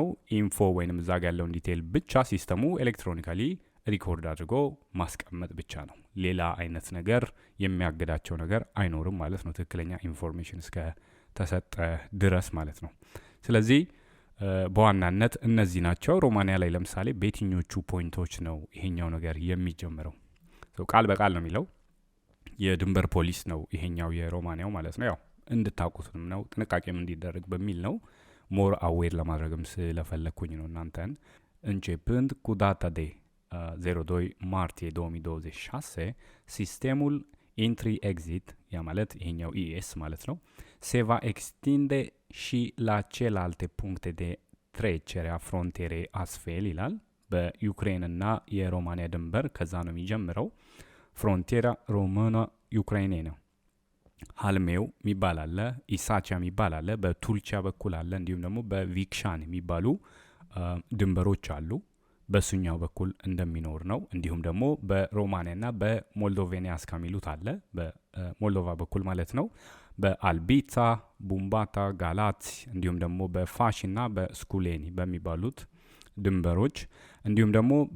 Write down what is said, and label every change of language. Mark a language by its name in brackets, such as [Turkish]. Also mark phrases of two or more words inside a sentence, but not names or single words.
[Amharic] ኢንፎ ወይንም እዛ ጋር ያለውን ዲቴይል ብቻ ሲስተሙ ኤሌክትሮኒካሊ ሪኮርድ አድርጎ ማስቀመጥ ብቻ ነው። ሌላ አይነት ነገር የሚያግዳቸው ነገር አይኖርም ማለት ነው፣ ትክክለኛ ኢንፎርሜሽን እስከ ተሰጠ ድረስ ማለት ነው። ስለዚህ በዋናነት እነዚህ ናቸው። ሮማኒያ ላይ ለምሳሌ በየትኞቹ ፖይንቶች ነው ይሄኛው ነገር የሚጀምረው? ቃል በቃል ነው የሚለው የድንበር ፖሊስ ነው ይሄኛው የሮማኒያው ማለት ነው። ያው እንድታውቁትም ነው ጥንቃቄም እንዲደረግ በሚል ነው። [English] more aware [Amharic] ለማድረግም ስለፈለግኩኝ ነው እናንተን። [Romanian] începând cu data de 02 martie 2026 sistemul entry-exit, [Amharic] ያ ማለት ይሄኛው ኢኤስ ማለት ነው, [Romanian] se va extinde și la celelalte puncte de trecere a frontierei astfel [Amharic] ይላል። በዩክሬንና የሮማኒያ ድንበር ከዛ ነው የሚጀምረው። [Romanian] frontiera română ucraineană ነው። [Amharic] ሀልሜው የሚባል አለ፣ ኢሳቻ የሚባል አለ፣ በቱልቻ በኩል አለ፣ እንዲሁም ደግሞ በቪክሻን የሚባሉ ድንበሮች አሉ። በሱኛው በኩል እንደሚኖር ነው። እንዲሁም ደግሞ በሮማኒያና በሞልዶቬኒያስ ከሚሉት አለ፣ በሞልዶቫ በኩል ማለት ነው። በአልቢታ፣ ቡምባታ፣ ጋላት እንዲሁም ደግሞ በፋሽና በስኩሌኒ በሚባሉት ድንበሮች እንዲሁም ደግሞ